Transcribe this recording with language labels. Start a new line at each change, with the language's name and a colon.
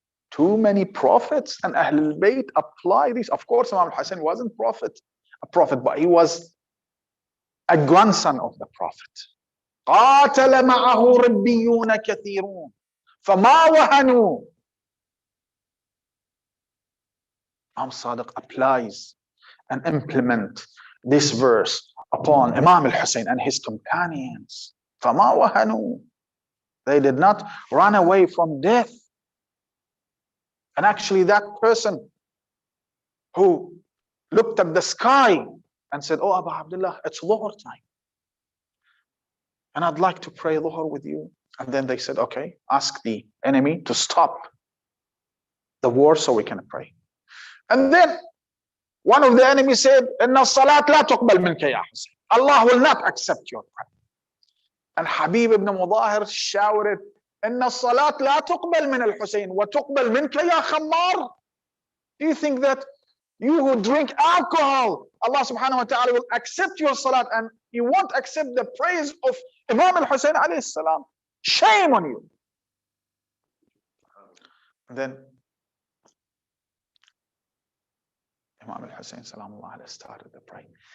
English: Too many prophets and Ahlul Bayt apply this. Of course, Imam al-Hussein wasn't a prophet, but he was a grandson of the Prophet.
Arabic: قاتل معه ربيون كثيرون فما وهنوا.
English: Imam Sadiq applies and implement this verse upon Imam al-Hussein and his companions.
Arabic: فما وهنوا.
English: They did not run away from death. And actually that person who looked at the sky and said, "Oh, Abu Abdullah, it's Dhuhr time. And I'd like to pray Dhuhr with you." And then they said, "Okay, ask the enemy to stop the war so we can pray." And then one of the enemies said,
Arabic: "Inna salat la tuqbal minka ya Hussein."
English: Allah will not accept your prayer. And Habib ibn Mudahir shouted,
Arabic: إن الصلاة لا تقبل من الحسين وتقبل منك يا خمار.
English: Do you think that you who drink alcohol, Allah subhanahu wa ta'ala will accept your salat and you won't accept the praise of Imam al-Hussein alayhi salam? Shame on you. And then Imam al-Hussein salamullah alayhi started the prayer.